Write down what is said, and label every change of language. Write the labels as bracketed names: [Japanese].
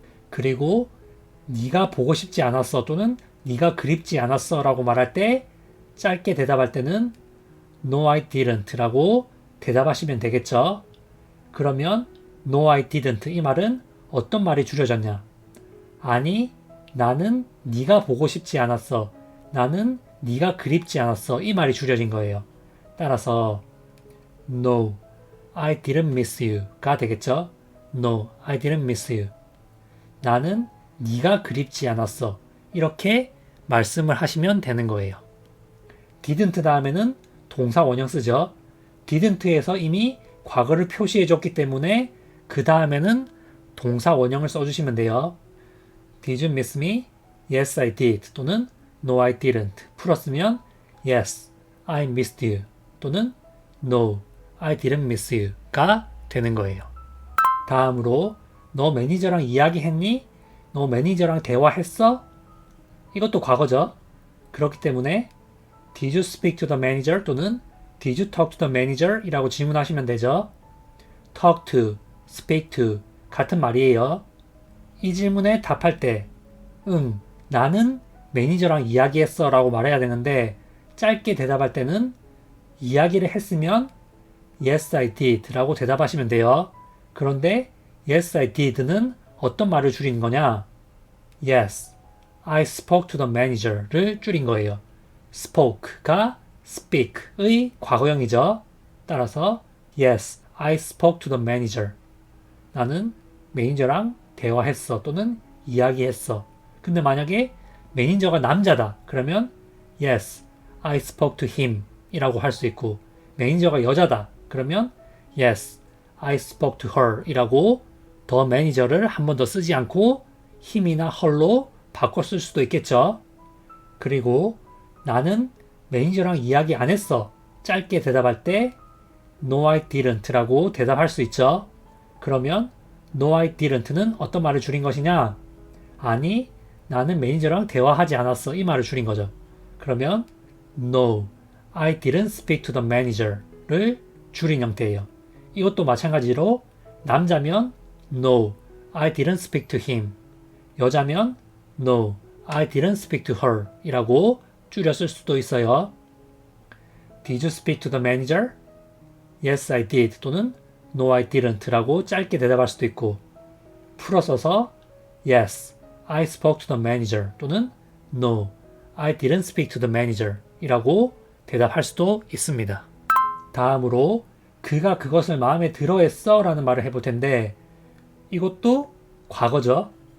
[Korean] 그리고 네가 보고 싶지 않았어 또는 네가 그립지 않았어 라고 말할 때 짧게 대답할 때는 [English] No, I didn't [Korean] 라고 대답하시면 되겠죠. 그러면 [English] No, I didn't [Korean] 이 말은 어떤 말이 줄여졌냐? 아니, 나는 네가 보고 싶지 않았어. 나는 네가 그립지 않았어. 이 말이 줄여진 거예요. 따라서 [English] No, I didn't miss you가 [Korean] 되겠죠. [English] No, I didn't miss you. [Korean] 나는 네가 그립지 않았어. 이렇게 말씀을 하시면 되는 거예요. didn't 다음에는 동사 원형 쓰죠. didn't에서 이미 과거를 표시해 줬기 때문에 그 다음에는 동사 원형을 써주시면 돼요. [English] Did you miss me? Yes, I did. [Korean] 또는 [English] No, I didn't. [Korean] 풀었으면 [English] Yes, I missed you. [Korean] 또는 [English] No, I didn't miss you가 [Korean] 되는 거예요. 다음으로 너 매니저랑 이야기했니? 너 매니저랑 대화했어? 이것도 과거죠. 그렇기 때문에 [English] Did you speak to the manager? [Korean] 또는 [English] Did you talk to the manager? [Korean] 이라고 질문하시면 되죠. [English] talk to, speak to [Korean] 같은 말이에요. 이 질문에 답할 때 나는 매니저랑 이야기했어 라고 말해야 되는데 짧게 대답할 때는 이야기를 했으면 [English] Yes, I did [Korean] 라고 대답하시면 돼요. 그런데 [English] Yes, I did [Korean] 는 어떤 말을 줄인 거냐? [English] Yes, I spoke to the manager를 [Korean] 줄인 거예요. spoke가 speak의 과거형이죠. 따라서 [English] Yes, I spoke to the manager. [Korean] 나는 매니저랑 대화했어 또는 이야기했어. 근데 만약에 매니저가 남자다. 그러면 [English] Yes, I spoke to him [Korean] 이라고 할 수 있고 매니저가 여자다. 그러면 [English] Yes, I spoke to her [Korean] 이라고 더 매니저를 한 번 더 쓰지 않고 him이나 her로 바꿔 쓸 수도 있겠죠. 그리고 나는 매니저랑 이야기 안 했어. 짧게 대답할 때 [English] No, I didn't [Korean] 라고 대답할 수 있죠. 그러면 [English] No, I didn't [Korean] 는 어떤 말을 줄인 것이냐? 아니, 나는 매니저랑 대화하지 않았어. 이 말을 줄인 거죠. 그러면 [English] No, I didn't speak to the manager를 [Korean] 줄인 형태예요. 이것도 마찬가지로 남자면 [English] No, I didn't speak to him. [Korean] 여자면 [English] No, I didn't speak to her [Korean] 이라고 줄였을 수도 있어요. Did you speak to the manager? Yes, I did 또는 No, I didn't 라고 짧게 대답할 수도 있고 풀어서서 Yes, I spoke to the manager 또는 No, I didn't speak to the manager 이라고 대답할 수도 있습니다. 다음으로 그가 그것을 마음에 들어 했어 라는 말을 해볼 텐데 이것도 과거죠.